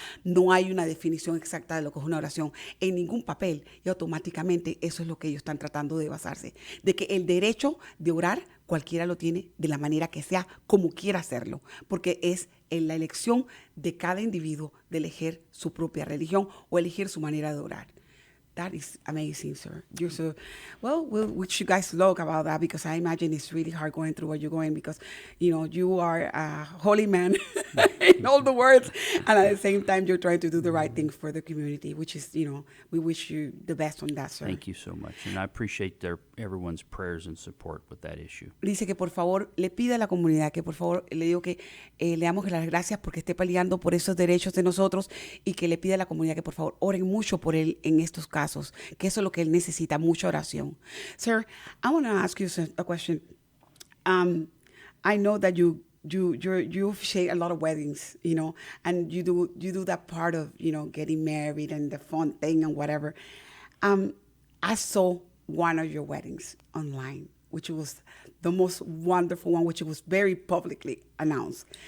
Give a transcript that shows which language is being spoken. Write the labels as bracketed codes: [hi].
[es] No hay una definición exacta de lo que es una oración en ningún papel y automáticamente eso es lo que ellos están tratando de basarse. De que el derecho de orar cualquiera lo tiene de la manera que sea, como quiera hacerlo, porque es en la elección de cada individuo de elegir su propia religión o elegir su manera de orar. [en] That is amazing, sir. You're so, well, we'll wish you guys luck about that because I imagine it's really hard going through what you're going because, you are a holy man in all the words. And at the same time, you're trying to do the right thing for the community, which is, we wish you the best on that, sir. Thank you so much. And I appreciate everyone's prayers and support with that issue. [es] Dice que por favor le pide a la comunidad que por favor le digo que le damos las gracias porque esté peleando por esos derechos de nosotros y que le pide a la comunidad que por favor oren mucho por él en estos casos. Que eso es lo que él necesita, mucha oración. [en] Sir, I want to ask you a question. I know that you officiate a lot of weddings, and you do that part of, getting married and the fun thing and whatever. I saw one of your weddings online, which was the most wonderful one, which was very publicly announced.